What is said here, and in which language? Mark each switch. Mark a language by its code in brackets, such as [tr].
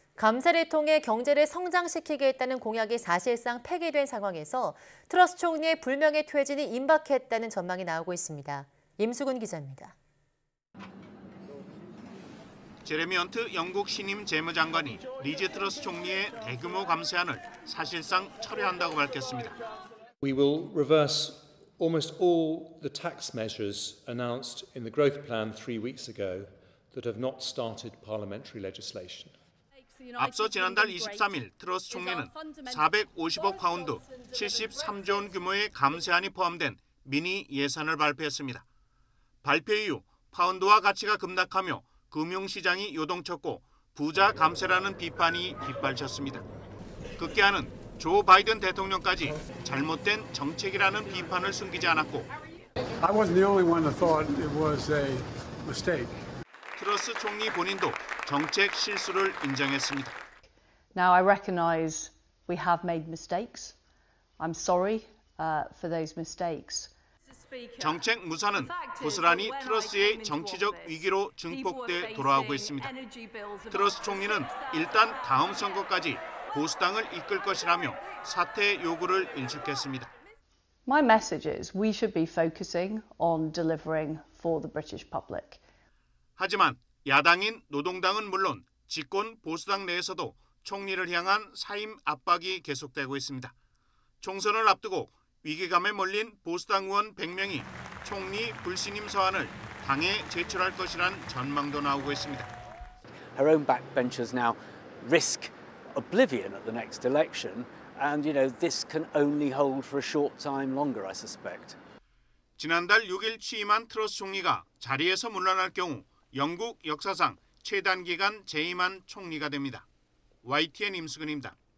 [ko] 감세를 통해 경제를 성장시키겠다는 공약이 사실상 폐기된 상황에서 트러스 총리의 불명예 퇴진이 임박했다는 전망이 나오고 있습니다. 임수근 기자입니다. 제레미 헌트 영국 신임 재무장관이 리즈 트러스 총리의 대규모 감세안을 사실상 철회한다고 밝혔습니다. [en] We will reverse almost all the tax measures announced in the growth plan 3 weeks ago that have not started parliamentary legislation. [ko] 앞서 지난달 23일 트러스 총리는 450억 파운드, 73조 원 규모의 감세안이 포함된 미니 예산을 발표했습니다. 발표 이후 파운드와 가치가 급락하며 금융시장이 요동쳤고 부자 감세라는 비판이 빗발쳤습니다. 급기야는 조 바이든 대통령까지 잘못된 정책이라는 비판을 숨기지 않았고 [en] I wasn't the only one that thought it was a mistake. [ko] 트러스 총리 본인도 정책 실수를 인정했습니다. [en] Now I recognise we have made mistakes. I'm sorry for those mistakes. [ko] 정책 무산은 고스란히 트러스의 정치적 위기로 증폭돼 돌아오고 있습니다. 트러스 총리는 일단 다음 선거까지 보수당을 이끌 것이라며 사퇴 요구를 일축했습니다. [en] My message is we should be focusing on delivering for the British public. [ko] 하지만 야당인 노동당은 물론 집권 보수당 내에서도 총리를 향한 사임 압박이 계속되고 있습니다. 총선을 앞두고 위기감에 몰린 보수당 의원 100명이 총리 불신임 서한을 당에 제출할 것이란 전망도 나오고 있습니다. [en] Her own backbenchers now risk oblivion at the next election, and this can only hold for a short time longer, I suspect. [ko] 지난달 6일 취임한 트러스 총리가 자리에서 물러날 경우 영국 역사상 최단기간 재임한 총리가 됩니다. YTN 임수근입니다.